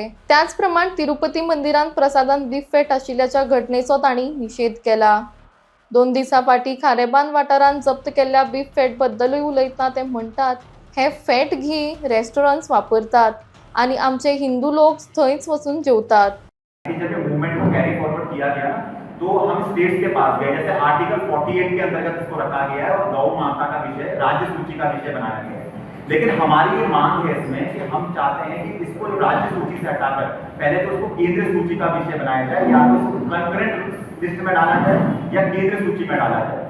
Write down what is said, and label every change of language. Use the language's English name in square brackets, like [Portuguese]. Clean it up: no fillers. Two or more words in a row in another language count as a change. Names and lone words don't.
[Konkani] त्याचप्रमाण तिरुपती मंदिरात प्रसादान [English] beef fat [Konkani] आशिल्ल्याच्या घटनेचो तांणी निषेध केला। 2 दिसां फाटीं खारेबांद वाठारांत जप्त केल्ल्या [English] beef fat [Konkani] बद्दलूय उलयतना ते म्हणटात, हे फॅट घी रेस्टॉरंट्स वापरतात आणि आमचे हिंदू लोक थंयच वचून जेवतात। [Hindi] जब ये मूवमेंट को [English] carry forward [Hindi] किया गया तो हम स्टेट्स के पास गए, जैसे आर्टिकल 48 के अंतर्गत इसको रखा गया है और गौ माता का विषय राज्य सूची का विषय बनाया गया है। लेकिन हमारी ये मांग है इसमें कि हम चाहते हैं कि इसको जो राज्य सूची से हटाकर पहले तो उसको केंद्रीय सूची का विषय बनाया जाए, या तो इसको [English] concurrent list [Hindi] में डाला जाए या केंद्रीय सूची में डाला जाए।